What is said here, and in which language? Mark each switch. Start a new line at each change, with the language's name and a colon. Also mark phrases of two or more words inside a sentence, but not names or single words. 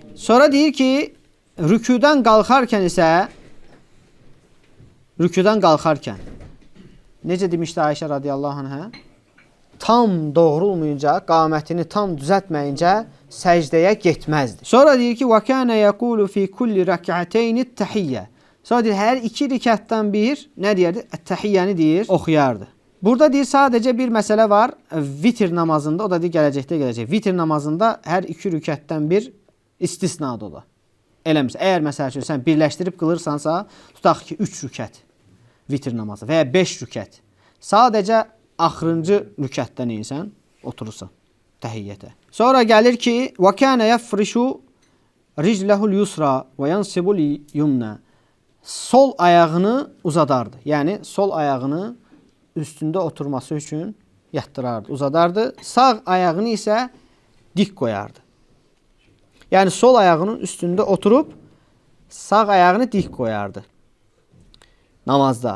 Azerbaijani: Sonra deyir ki, rükudan qalxarkən isə, rükudan qalxarkən, necə demişdi Ayşə
Arabic: رضي الله عنها?
Azerbaijani: Tam doğrulmayınca, qamətini tam düzəltməyincə səcdəyə getməzdi. Sonra deyir ki,
Arabic: وَكَانَ يَقُولُ فِي كُلِّ رَكْعَتَيْنِ التَّحِيَّةِ.
Azerbaijani: Sonra deyir, hər iki rikətdən bir, nə deyərdi? Təhiyyəni deyir, oxuyardı. Burada deyir, sadəcə bir məsələ var, vitir namazında, o da deyir, gələcək. Vitir namazında hər iki rükətdən bir istisnadır o da. Eləmirsə, əgər məsəl üçün sən birləşdirib qılırsansa, tutaq ki, 3 rükət vitir namazı və ya 5 rükət. Sadəcə axırıncı rükətdən insən, oturursan təhiyyətə. Sonra gəlir ki,
Arabic: وَكَانَ يَفْرِشُ رِجْلَهُ الْيُسْرَى وَيَنْصِبُ الْيُمْنَى.
Azerbaijani: Sol ayağını uzadardı. Yəni, sol ayağını üstündə oturması üçün yatdırardı, uzadardı. Sağ ayağını isə dik qoyardı. Yəni, sol ayağının üstündə oturub, sağ ayağını dik qoyardı namazda.